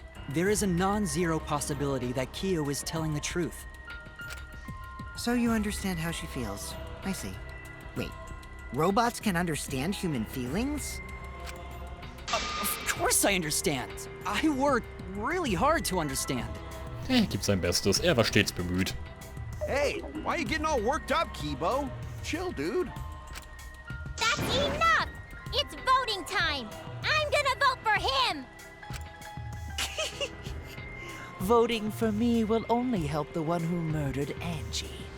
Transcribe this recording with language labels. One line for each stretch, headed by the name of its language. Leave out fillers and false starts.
English: There is a non-zero possibility that Kyo is telling the truth. So you understand how she feels. I see. Wait, robots can understand human feelings? Of course I understand. I worked really hard to understand.
German: Er gibt sein Bestes, er war stets bemüht.
English: Hey, why are you getting all worked up, Kibo? Chill, dude. That's enough! It's voting time! I'm gonna vote for him! Voting for me will only help the one who murdered Angie.